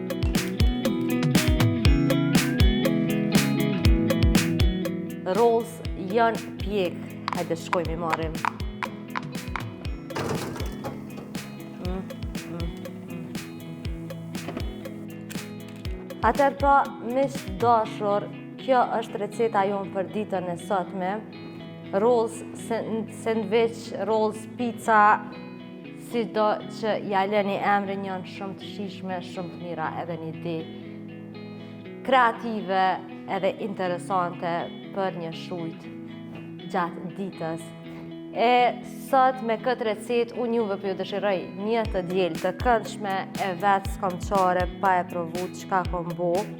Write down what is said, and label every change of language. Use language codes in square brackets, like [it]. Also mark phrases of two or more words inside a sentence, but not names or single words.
[sq] Rolls janë pjekë. Hajde shkojmë i marrim. Atëherë pra, miq dashur, kjo është receta jonë për ditën e sotme. [en] Rolls sandwich, rolls pizza, [sq] sido që ja lëni emrin, janë shumë të shijshme, shumë të mira, edhe një ide kreative edhe interesante për një shujt gjatë ditës. E sot me këtë recet, unë juve për ju dëshiroj një të diel të këndshme e vetë s'kom qare pa e provu çka kom bo.